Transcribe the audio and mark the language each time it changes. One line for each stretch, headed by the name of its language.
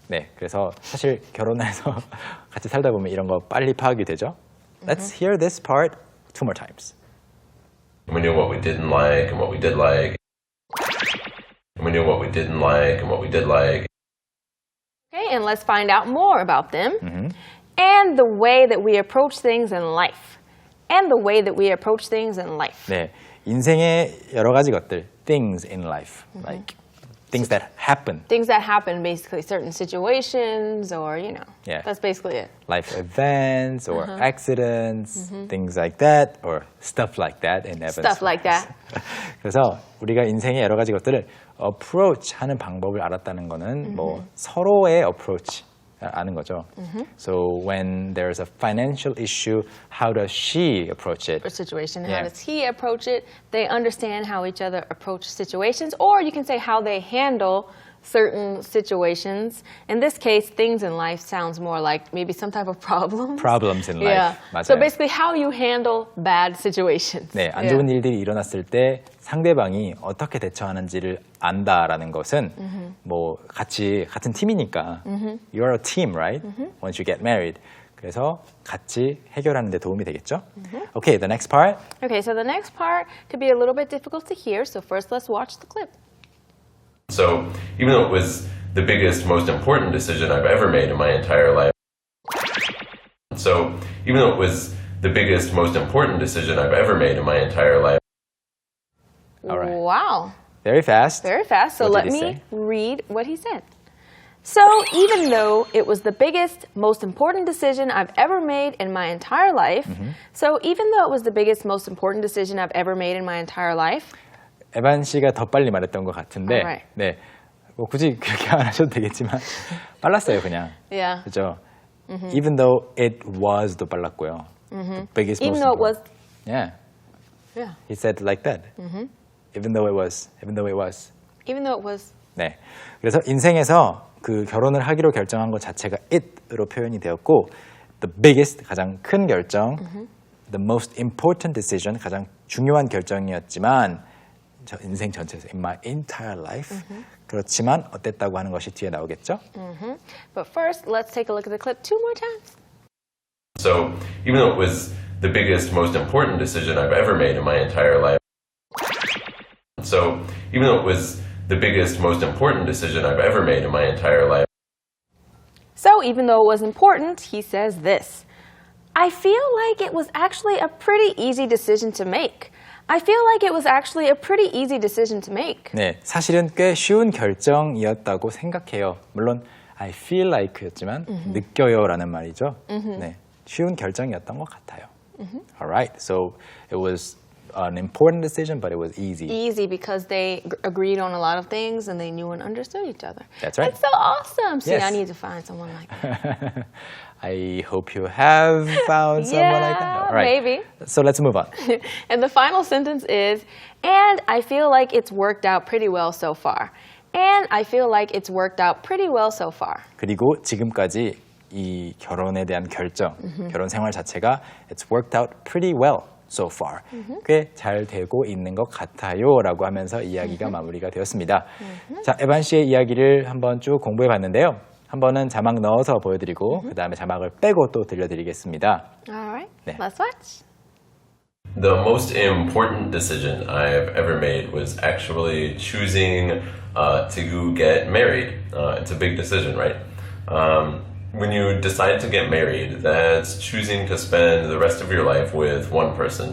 Korean: 네, 그래서 사실 결혼해서 같이 살다 보면 이런 거 빨리 파악이 되죠.
English: Let's hear this part two more times. We knew what we didn't like and what we did like. We knew what we didn't like and what we did like. Okay, and let's find out more about them. And the way that we approach things in life. And the way that we approach things in life.
Korean: 네, 인생의 여러 가지 것들,
English: things in life, like things that happen, Things that happen, basically, certain situations or, Yeah. that's basically it. life events or accidents, things like that, or stuff like that in Evan's Stuff like that.
Korean: 그래서 우리가 인생의 여러 가지 것들을 approach 하는 방법을 알았다는 거는 뭐 서로의 approach 아는 거죠.
English: So when there's a financial issue, how does she approach it? Or situation. Yeah. How does he approach it? They understand how each other approach situations, or you can say how they handle certain situations. In this case, things in life sounds more like maybe some type of problem. Problems in life. Yeah.
Korean: 맞아요.
English: So basically, how you handle bad situations.
Korean: 네, 안 좋은 일들이 일어났을 때 상대방이 어떻게 대처하는지를 안다라는 것은 뭐 같은 팀이니까
English: you're a team, right? Once you get married.
Korean: 그래서 같이 해결하는 데 도움이 되겠죠?
English: Okay, the next part. Okay, so the next part could be a little bit difficult to hear. So first, let's watch the clip. So even though it was the biggest, most important decision I've ever made in my entire life. So even though it was the biggest, most important decision I've ever made in my entire life. All right. Wow. Very fast. Very fast. So What let did he me say? read what he said. So even though it was the biggest, most important decision I've ever made in my entire life, so even though it was the biggest, most important decision I've ever made in my entire life,
Korean: 에반 씨가 더 빨리 말했던 것 같은데,
English: Alright.
Korean: 네, 뭐 굳이 그렇게 안 하셔도 되겠지만 빨랐어요 그냥.
English: yeah,
Korean: 그죠?
English: Even though it was도
Korean: 빨랐고요.
English: The biggest, even most though it was, important. Yeah, yeah, he said like that. Even though it was. even though it was,
Korean: 네. 그래서 인생에서 그 결혼을 하기로 결정한 것 자체가 it으로 표현이 되었고, the biggest 가장 큰 결정,
English: the most important decision
Korean: 가장 중요한 결정이었지만 저 인생 전체에서
English: in my entire life
Korean: 그렇지만 어땠다고 하는 것이 뒤에 나오겠죠?
English: but first, let's take a look at the clip 2 more times. So even though it was the biggest, most important decision I've ever made in my entire life. So even though it was the biggest, most important decision I've ever made in my entire life. So even though it was important, he says this. I feel like it was actually a pretty easy decision to make. I feel like it was actually a pretty easy decision to make.
Korean: 네, 사실은 꽤 쉬운 결정이었다고 생각해요. 물론
English: I feel like
Korean: 였지만 느껴요라는 말이죠. 네, 쉬운 결정이었던 것 같아요.
English: Alright, so it was an important decision, but it was easy. Easy because they agreed on a lot of things and they knew and understood each other. That's right. That's so awesome. See, Yes. I need to find someone like that. I hope you have found someone like that. Yeah, All right. maybe. So let's move on. And the final sentence is, and I feel like it's worked out pretty well so far. And I feel like it's worked out pretty well so far.
Korean: 그리고 지금까지 이 결혼에 대한 결정, 결혼 생활 자체가
English: it's worked out pretty well so far.
Korean: 꽤 잘 되고 있는 것 같아요라고 하면서 이야기가 마무리가 되었습니다. 자, 에반 씨의 이야기를 한번 쭉 공부해 봤는데요. 한 번은 자막 넣어서 보여드리고 그 다음에 자막을 빼고 또 들려드리겠습니다.
English: All right,
Korean: 네.
English: let's watch. The most important decision I've ever made was actually choosing to get married. It's a big decision, right? When you decide to get married, that's choosing to spend the rest of your life with one person.